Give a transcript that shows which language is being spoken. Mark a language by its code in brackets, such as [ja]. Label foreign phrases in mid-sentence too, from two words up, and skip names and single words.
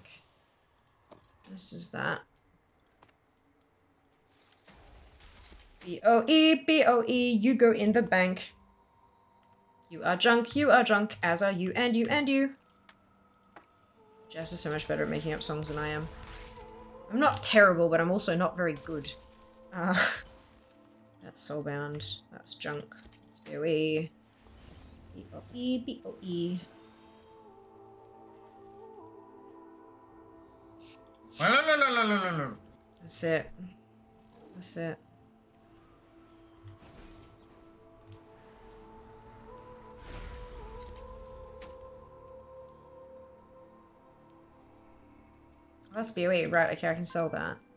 [en] This is that. B-O-E, B-O-E, you go in the bank. You are junk, as are you, and you, and you. Jess is so much better at making up songs than I am. I'm not terrible, but I'm also not very good. That's soulbound. That's junk. That's B-O-E. B-O-E, B-O-E. That's it. That's it. That's BOE, right, okay, I can sell that.